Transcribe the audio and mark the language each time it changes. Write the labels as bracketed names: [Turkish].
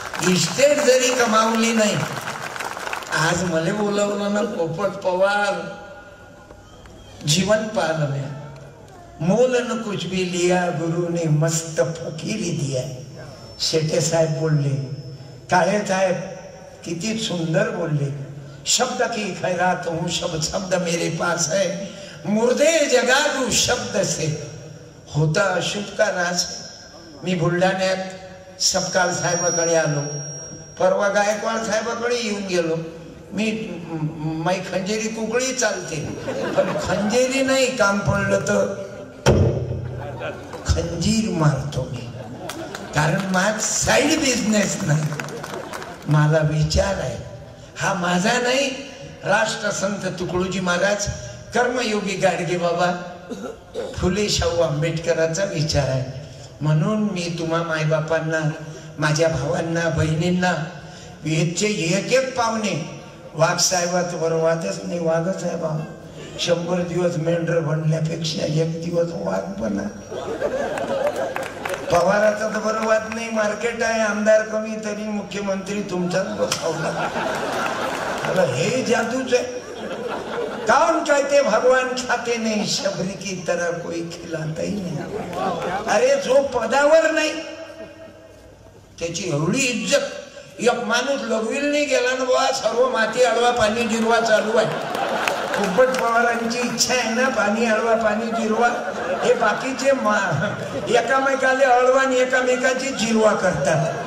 [Marathi] Estate जरी कमावली नाही, आज मला बोलवलं ना पोपट पवार, [Hindi] जीवन पालन है, मोल न कुछ भी लिया गुरु ने मस्त फकीरी दिया. [Marathi] शेटे साहेब बोलले, काळे साहेब किती सुंदर बोलले. [Hindi] शब्द की खैरात हूँ, शब्द मेरे पास है, मुर्दे जगा दूं शब्द से, होता अशुभ का नाश. [Marathi] मी बुलढाण्यात सपकाळ साहेबाकडे आलो, परवा गायकवाड साहेबाकडे येऊन गेलो. मी खंजेरी कुकळी चालते, पण खंजेरी नाही, काम पडलं तर खंजीर मारतो मी, कारण माझा साईड बिझनेस नाही, मला विचार आहे. हा माझा नाही, राष्ट्रसंत तुकडोजी महाराज, कर्मयोगी गाडगे बाबा, फुले शाहू आंबेडकरांचा विचार आहे. म्हणून मी तुम्हा मायबापांना, माझ्या भावांना, बहिणींना, वेदचे एक पाहुणे वाघ साहेबाचं बरं वादच नाही, वाघच आहे बा. 100 दिवस मेंढर बनण्यापेक्षा 1 दिवस वाघ बना. पवाराचा तर बरं वाद नाही, मार्केट आहे, आमदार कमी तरी मुख्यमंत्री तुमचाच बसवला. हे जादूच आहे. [Hindi] कौन कहते भगवान खाते नहीं, शबरी की तरह कोई खिलाता ही नहीं. [Marathi] अरे जो पदावर नाही त्याची एवढी इज्जत. एक माणूस लघवील नाही गेला ना बाबा, सर्व माती अडवा पाणी जिरवा चालू आहे. पोपट पवारांची इच्छा आहे ना, पाणी अडवा पाणी जिरवा. हे बाकीचे एकामेकाले अडवा आणि एकामेकाची जिरवा करतात.